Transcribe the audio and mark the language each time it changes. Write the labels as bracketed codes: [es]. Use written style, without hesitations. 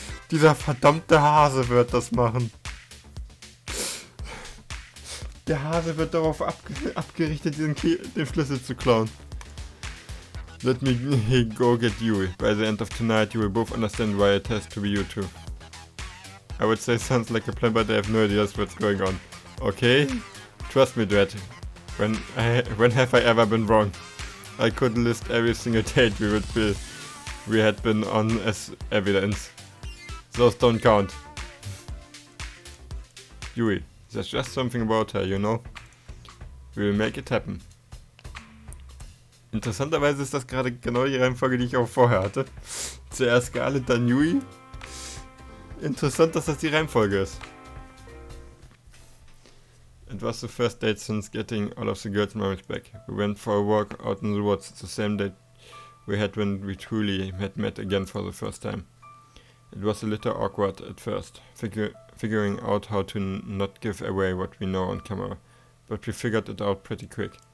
[de] Dieser verdammte Hase wird das machen. Der Hase wird darauf abgerichtet, den Schlüssel zu klauen. [en] Let me go get Yui. By the end of tonight, you will both understand why it has to be you two. I would say sounds like a plan, but I have no idea what's going on. Okay? Trust me, Dread. When have I ever been wrong? I could list every single date we had been on as evidence. Those don't count. Yui, there's just something about her, you know? We will make it happen. [de] Interessanterweise ist das gerade genau die Reihenfolge, die ich auch vorher hatte. Zuerst Scarlett, dann Yui. Interessant, dass das die Reihenfolge ist. [en] It was the first date since getting all of the girls' memories back. We went for a walk out in the woods, the same date we had when we truly had met again for the first time. It was a little awkward at first, figuring out how to not give away what we know on camera, but we figured it out pretty quick.